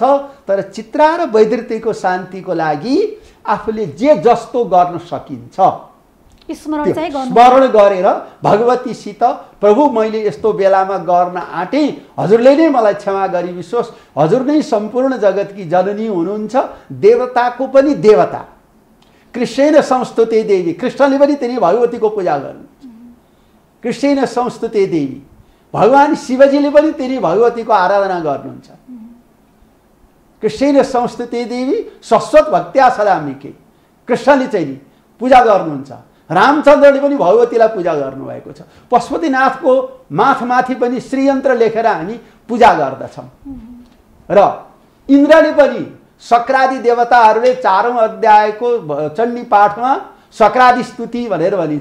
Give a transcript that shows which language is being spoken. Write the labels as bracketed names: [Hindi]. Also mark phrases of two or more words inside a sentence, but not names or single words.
[Nepali] तर चित्रा र वैधृतिको शान्तिको लागि आफूले जे जस्तो गर्न सकिन्छ स्मरण गरेर भगवतीसित प्रभु मैले यस्तो बेलामा गर्न आँटेँ, हजुरले नै मलाई क्षमा गरिदिनुहोस्, हजुर नै सम्पूर्ण जगतकी जननी हुनुहुन्छ, देवताको पनि देवता, [Sanskrit] कृष्णेन संस्तुते देवी, [Nepali] कृष्णले पनि तिनी भगवतीको पूजा गर्नुहुन्छ। [Sanskrit] कृष्णेन संस्तुते देवी, [Nepali] भगवान शिवजीले पनि तिनी भगवतीको आराधना गर्नुहुन्छ। [Sanskrit] कृष्णेन संस्तुते देवी शाश्वत भक्त्या सदाम्बिके, [Nepali] कृष्णले चाहिँ पूजा गर्नुहुन्छ। रामचन्द्रले पनि भगवतीलाई पूजा गर्नुभएको छ। पशुपतिनाथको माथि पनि श्रीयन्त्र लेखेर हामी पूजा गर्दछौँ। र इन्द्रले पनि शक्रादि देवताहरूले 4औं अध्यायको चण्डी पाठमा शक्रादि स्तुति भनेर भनिन्छ।